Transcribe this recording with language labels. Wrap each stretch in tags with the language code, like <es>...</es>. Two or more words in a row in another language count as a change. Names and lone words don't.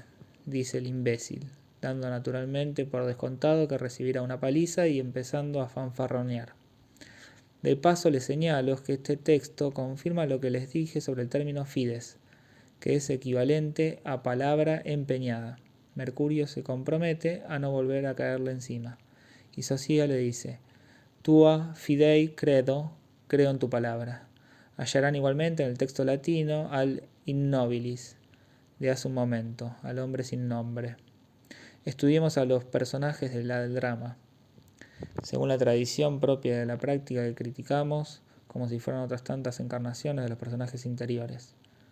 <es>Dice el imbécil, dando naturalmente por descontado que recibirá una paliza y empezando a fanfarronear. De paso les señalo que este texto confirma lo que les dije sobre el término fides, que es equivalente a palabra empeñada. Mercurio se compromete a no volver a caerle encima. Y Socia le dice,</es> <la>tua fidei credo,</la> <es>creo en tu palabra. Hallarán igualmente en el texto latino al innobilis de hace un momento, al hombre sin nombre. Estudiemos a los personajes del drama, según la tradición propia de la práctica que criticamos, como si fueran otras tantas encarnaciones de los personajes interiores.</es>